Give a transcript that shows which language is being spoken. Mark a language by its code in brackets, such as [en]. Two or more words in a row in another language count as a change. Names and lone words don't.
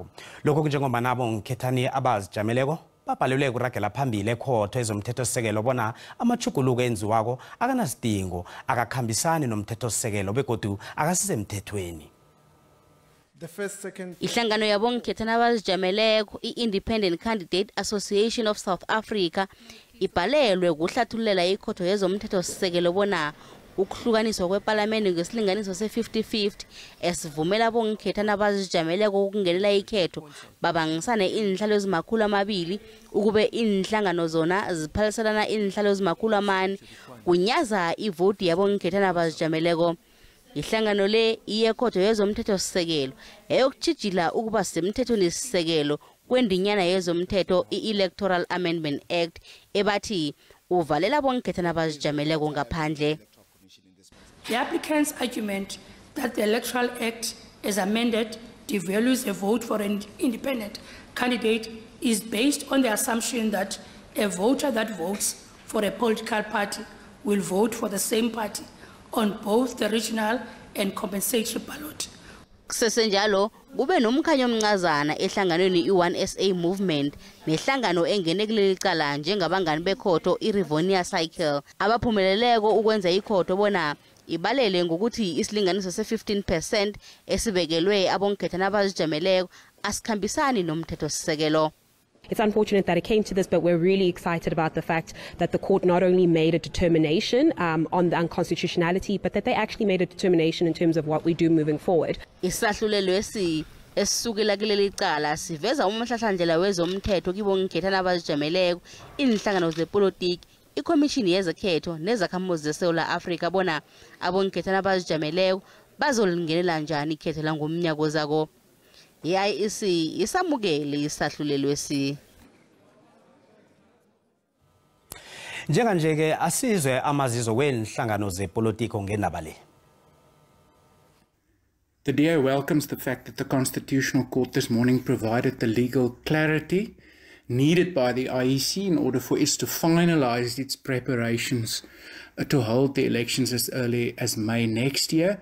[nr] Lokho kunjengoba nabonkhethani abazijameleko babhalelwe kuragela phambili ekhotho ezomthethosisekelo bona amachuguluko enziwako akanasidingo akakhambisani nomthethosisekelo begodu akasisemthethweni. Ihlangano yabonkhethana abazijameleko i-Independent Candidate Association of South Africa ibhalelwe ukuhlathululela ikhotho yezomthethosisekelo bona ukuhlukaniswa kwePalamende ngesilinganiso se-50-50 esivumela abonkhethana abazijameleko ukungenela ikhetho babangisane inhlalo ezimakhulu amabili ukube inhlangano zona ziphaliselana inhlalo ezimakhulu amane kunyaza ivoti yabonkhethana abazijameleko. Ihlangano le iyekhotho yezomthethosisekelo eyokutshijila ukuba semthethweni-sisekelo kwendinyana yezomthetho i-Electoral Amendment Act ebathi uvalela abonkhethana abazijameleko ngaphandle. [en] The applicant's argument that the Electoral Act, as amended, devalues a vote for an independent candidate is based on the assumption that a voter that votes for a political party will vote for the same party on both the regional and compensatory ballot. [nr] Kusesenjalo kube nomkhanyo omncazana ehlanganweni i-1SA movement nehlangano engene kuleli cala njengabangani bekhotho i-Rivonia Cycle abaphumeleleko ukwenza ikhotho bona ibalele ngokuthi isilinganiso se-15% esibekelwe abonkhethana abazijameleko asikhambisani nomthethosisekelo. [en] It's unfortunate that it came to this, but we're really excited about the fact that the court not only made a determination on the unconstitutionality, but that they actually made a determination in terms of what we do moving forward. [nr] Isahlulelo esisukela kuleli cala siveza umhlahlandlela wezomthetho kibonkhethana abazijameleko, inhlangano zepolitiki, ikomishini yezekhetho nezakhamuzi zeSouth Africa bona abonkhethana abazijameleko bazolingenela njani ikhetho langomnyaka ozako. I-IEC isamukele isahlulelo esi. Njenganje-ke asizwe amazizo wenhlangano zepolitiko ngendaba le. [en] The DA welcomes the fact that the Constitutional Court this morning provided the legal clarity needed by the IEC in order for it to finalize its preparations to hold the elections as early as May next year.